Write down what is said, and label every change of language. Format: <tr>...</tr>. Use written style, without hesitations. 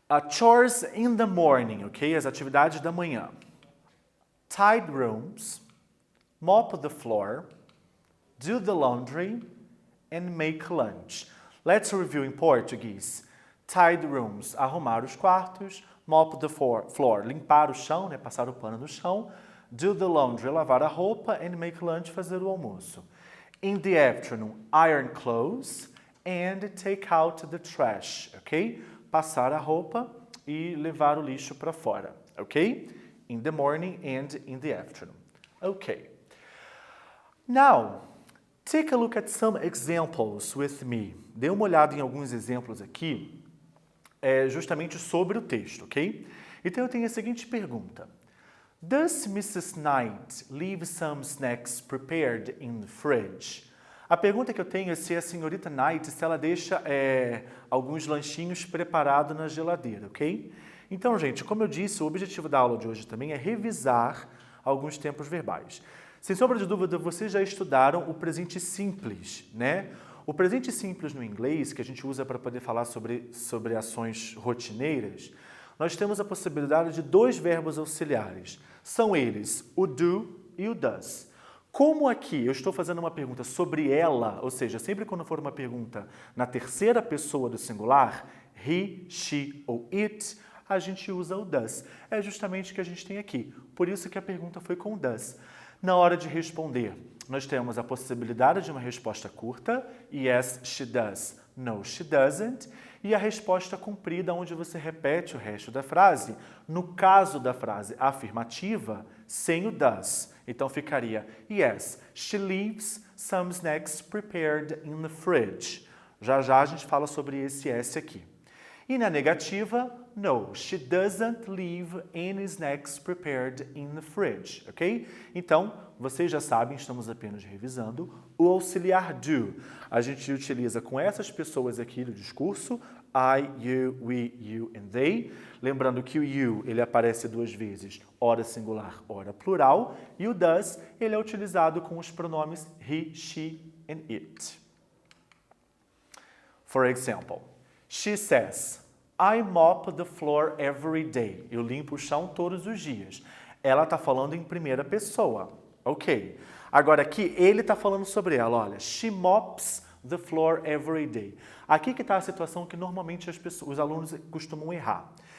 <en>Chores in the morning, ok?</en> <pt>As atividades da manhã.</pt> <en>Tidy rooms, mop the floor, do the laundry, and make lunch. Let's review</en> <pt>em português.</pt> <en>Tidy rooms,</en> <pt>arrumar os quartos.</pt> <en>Mop the floor,</en> <pt>limpar o chão, né? Passar o pano no chão.</pt> <en>Do the laundry,</en> <pt>lavar a roupa.</pt> <en>And make lunch,</en> <pt>fazer o almoço.</pt> <en>In the afternoon, iron clothes and take out the trash, ok?</en> <pt>Passar a roupa e levar o lixo para fora, ok?</pt> <en>In the morning and in the afternoon. Okay. Now, take a look at some examples with me.</en> <pt>Dê uma olhada em alguns exemplos aqui, justamente sobre o texto, ok? Então eu tenho a seguinte pergunta.</pt> <en>Does Mrs. Knight leave some snacks prepared in the fridge?</en> <pt>A pergunta que eu tenho é se a senhorita Knight, se ela deixa alguns lanchinhos preparados na geladeira, ok? Então, gente, como eu disse, o objetivo da aula de hoje também é revisar alguns tempos verbais. Sem sombra de dúvida, vocês já estudaram o presente simples, né? O presente simples no inglês, que a gente usa para poder falar sobre ações rotineiras, nós temos a possibilidade de dois verbos auxiliares. São eles o do e o does. Como aqui eu estou fazendo uma pergunta sobre ela, ou seja, sempre quando for uma pergunta na terceira pessoa do singular, he, she ou it, a gente usa o does. É justamente o que a gente tem aqui. Por isso que a pergunta foi com does. Na hora de responder, nós temos a possibilidade de uma resposta curta,</pt> <en>yes, she does, no, she doesn't,</en> <pt>e a resposta comprida, onde você repete o resto da frase. No caso da frase afirmativa, sem o does. Então ficaria,</pt> <en>yes, she leaves some snacks prepared in the fridge.</en> <pt>Já já a gente fala sobre esse S aqui. E na negativa,</pt> <en>no, she doesn't leave any snacks prepared in the fridge, ok?</en> <pt>Então, vocês já sabem, estamos apenas revisando, o auxiliar do. A gente utiliza com essas pessoas aqui do discurso, I, you, we, you and they. Lembrando que o you, ele aparece duas vezes, ora singular, ora plural. E o does, ele é utilizado com os pronomes he, she and it.</pt> <en>For example, she says, I mop the floor every day.</en> <pt>Eu limpo o chão todos os dias. Ela está falando em primeira pessoa. Ok. Agora aqui, ele está falando sobre ela. Olha,</pt> <en>she mops the floor every day.</en> <pt>Aqui que está a situação que normalmente os alunos costumam errar.</pt>